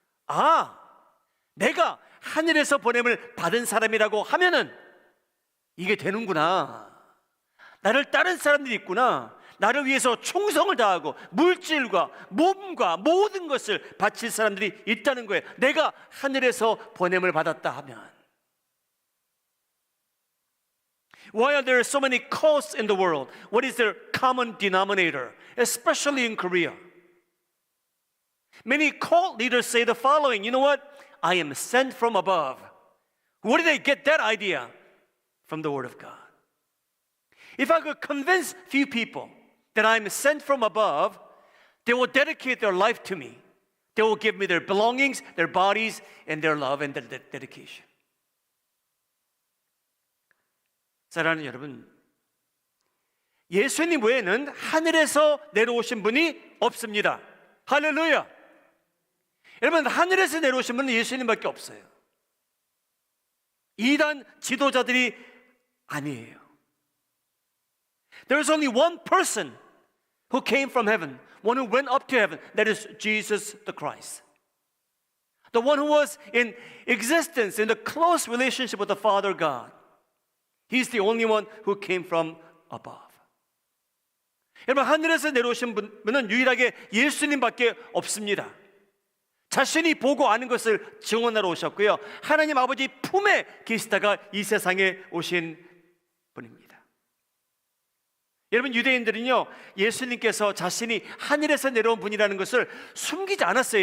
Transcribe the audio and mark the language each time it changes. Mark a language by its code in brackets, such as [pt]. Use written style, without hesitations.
[ko] 아, 내가 하늘에서 보냄을 받은 사람이라고 하면은 이게 되는구나. 나를 따른 사람들이 있구나. 나를 위해서 충성을 다하고 물질과 몸과 모든 것을 바칠 사람들이 있다는 거예요. 내가 하늘에서 보냄을 받았다 하면. [en] Why are there so many cults in the world? What is their common denominator, especially in Korea? Many cult leaders say the following, you know what? I am sent from above. Where did they get that idea? From the Word of God. If I could convince few people that I'm sent from above, they will dedicate their life to me. They will give me their belongings, their bodies, and their love and their dedication. [ko] 사랑하는 여러분, 예수님 외에는 하늘에서 내려오신 분이 없습니다. 할렐루야. 여러분, 하늘에서 내려오신 분은 예수님밖에 없어요. 이단 지도자들이 아니에요. [en] There is only one person who came from heaven, one who went up to heaven. That is Jesus the Christ. The one who was in existence, in the close relationship with the Father God. He's the only one who came from above. [ko] 여러분, 하늘에서 내려오신 분은 유일하게 예수님밖에 없습니다. 자신이 보고 아는 것을 증언하러 오셨고요, 하나님 아버지 품에 계시다가 이 세상에 오신 분입니다. 여러분, 유대인들은요, 예수님께서 자신이 하늘에서 내려온 분이라는 것을 숨기지 않았어요.